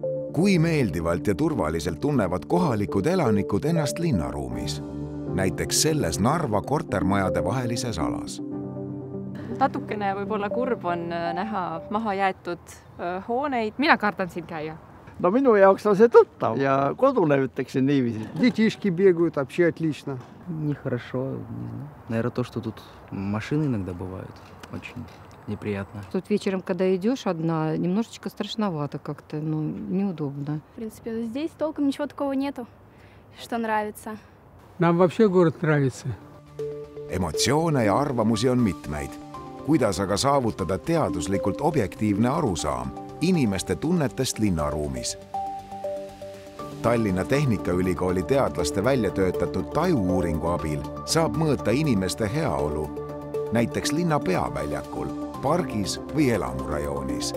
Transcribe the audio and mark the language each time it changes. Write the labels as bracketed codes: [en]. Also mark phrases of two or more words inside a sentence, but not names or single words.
[et] Kui meeldivalt ja turvaliselt tunnevad kohalikud elanikud ennast linnaruumis, näiteks selles Narva kortermajade vahelises alas. Natukene võib-olla kurb on näha maha jäetud hooneid. Mina kardan siin käia. No minu jaoks on see tuttav ja kodune ütleksin niiviisi. [ru] Детишки бегают, вообще отлично. Нехорошо, не знаю. Наверное, то, что тут машины иногда бывают. Очень неприятно. Тут вечером, когда идешь одна, немножечко страшновато как-то, неудобно. В принципе, здесь толком ничего такого нету, что нравится. Нам вообще город нравится. [et] Emotsioone ja arvamusi on mitmeid. Kuidas aga saavutada teaduslikult objektiivne arusaam inimeste tunnetest linnaruumis? Tallinna Tehnikaülikooli teadlaste välja töötatud tajuuuringu abil saab mõõta inimeste heaolu, näiteks linna peaväljakul, pargis või elamurajoonis.